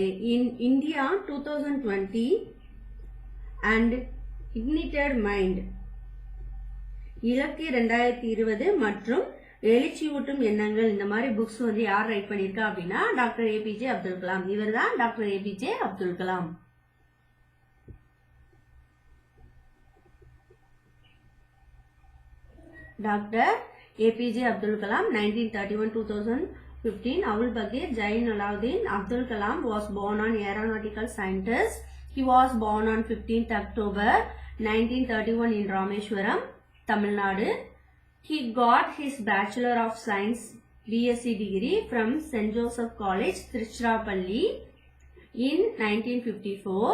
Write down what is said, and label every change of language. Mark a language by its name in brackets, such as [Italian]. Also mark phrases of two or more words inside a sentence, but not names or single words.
[English] In India 2020 and Ignited Mind, [Tamil] இலக்கு 2020 மற்றும் எழுச்சியூட்டும் எண்ணங்கள், இந்த மாதிரி புக்ஸ் வந்து யார் ரைட் பண்ணியிருக்கா அப்படின்னா டாக்டர் ஏபிஜே அப்துல் கலாம். இவர் தான் டாக்டர் ஏபிஜே அப்துல் கலாம். [English] Dr. APJ Abdul Kalam 1931-2015. Awul Bakir Jain Alauddin Abdul Kalam was born on aeronautical scientist. He was born on 15th October 1931 in Rameshwaram, Tamil Nadu. He got his Bachelor of Science BSc degree from St. Joseph College, Tiruchirappalli in 1954.